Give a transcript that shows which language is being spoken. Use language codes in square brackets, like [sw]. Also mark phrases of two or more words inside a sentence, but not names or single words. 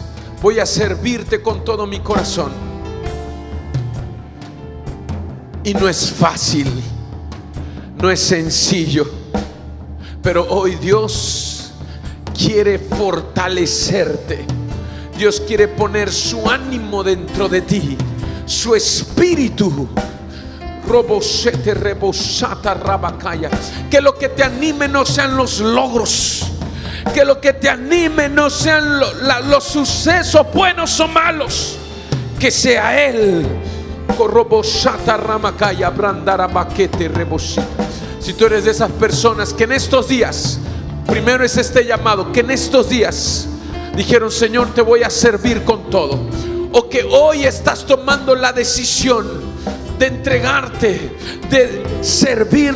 [es] Voy a servirte con todo mi corazón. Y no es fácil, no es sencillo, pero hoy Dios quiere fortalecerte. Dios quiere poner su ánimo dentro de ti, su espíritu. Robosete rebosata rabacaya. Que lo que te anime no sean los logros, que lo que te anime no sean los sucesos buenos o malos, que sea Él. Corrobosata ramacaya brandara baquete rebosita. Si tú eres de esas personas que en estos días, primero es este llamado, que en estos días dijeron: Señor, te voy a servir con todo, o que hoy estás tomando la decisión de entregarte, de servirle.